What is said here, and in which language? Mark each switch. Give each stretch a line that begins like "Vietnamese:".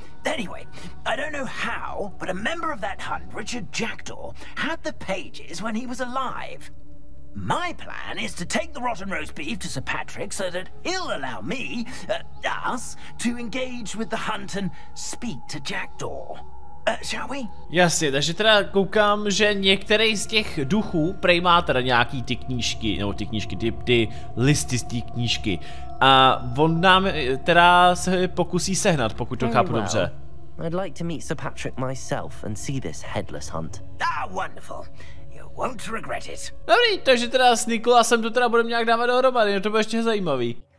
English: Anyway, I don't know how, but a member of that hunt, Richard Jackdaw, had the pages when he was alive. My plan is to take the rotten roast beef to Sir Patrick so that he'll allow me, us, to engage with the hunt and speak to Jackdaw. Shall we?
Czech: Jasně, takže teda koukám, že některý z těch duchů prej má teda nějaký ty knížky, nebo ty knížky, ty listy z té knížky. A on nám teda se pokusí sehnat, pokud to chápu dobře.
English: I'd like to meet Sir Patrick myself and see this headless hunt. Ah, wonderful. You won't regret it.
Czech: Dobrý, takže teda s Nikolasem to teda budeme nějak dávat dohromady, no to bude ještě zajímavý.